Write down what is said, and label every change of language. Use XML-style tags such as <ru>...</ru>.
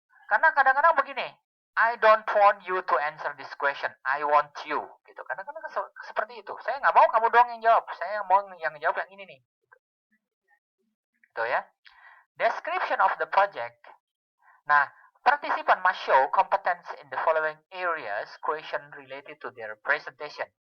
<id>Karena kadang-kadang begini,</id> <en>I don't want you to answer this question, I want you.</en> <id>Gitu. Kadang-kadang seperti itu. Saya nggak mau kamu doang yang jawab, saya mau yang jawab yang ini nih. Gitu ya.</id> <en>Description of the project.</en> <id>Nah,</id> <en>participant must show competence in the following areas, question related to their presentation.</en>